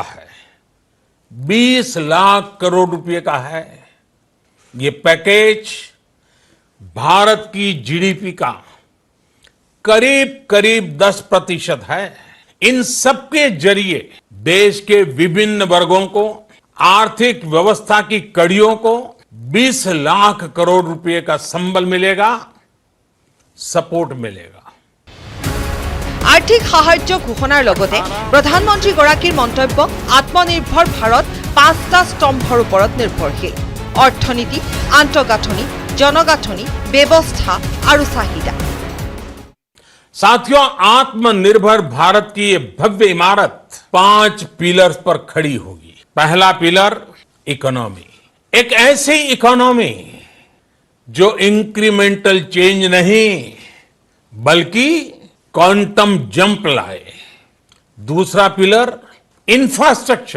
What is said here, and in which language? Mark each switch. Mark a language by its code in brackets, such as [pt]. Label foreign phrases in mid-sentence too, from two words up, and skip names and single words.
[hi] है 20 लाख करोड़ रुपए का है ये पैकेज भारत की जीडीपी का करीब करीब 10% है इन सबके जरिए देश के विभिन्न वर्गों को आर्थिक व्यवस्था की कड़ियों को 20 लाख करोड़ रुपए का संबल मिलेगा सपोर्ट मिलेगा [as] আৰ্থিক সাহায্য ঘোষণাৰ লগতে প্ৰধানমন্ত্ৰীগৰাকীৰ মন্তব্য আত্মনিৰ্ভৰ ভাৰত 5টা স্তম্ভৰ ওপৰত নিৰ্ভৰশীল অৰ্থনীতি আন্তঃগাঁথনি জনগাঁথনি ব্যৱস্থা আৰু চাহিদা [hi] साथियों आत्मनिर्भर भारत की ये भव्य इमारत 5 पिलर्स पर खड़ी होगी पहला [en] pillar economy [hi] एक ऐसी इकोनॉमी जो [en] incremental change [hi] नहीं बल्कि [en] quantum jump [hi] लाए दूसरा [en] pillar infrastructure